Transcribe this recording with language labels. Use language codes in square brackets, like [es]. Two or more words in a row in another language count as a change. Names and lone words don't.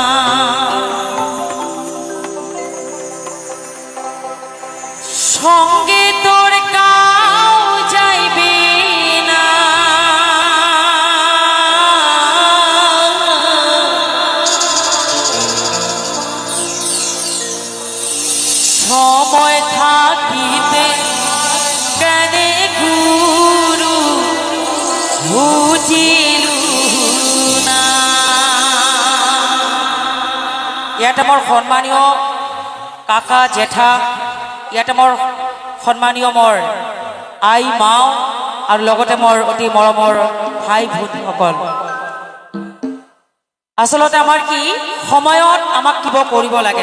[rkt] সঙ্গে তোর কাউ যাইবে না সময় থাকিতে কেনে গুরু বুঝিলু না। [as] ইয়াতে মোৰ সন্মানীয় কাকা জেঠা, ইয়াতে মোৰ সন্মানীয় মোৰ আই মাও আৰু লগতে মোৰ অতি মৰমৰ ভাই ভনীসকল, আচলতে আমাৰ কি সময়ত আমাক কিবা কৰিব লাগে।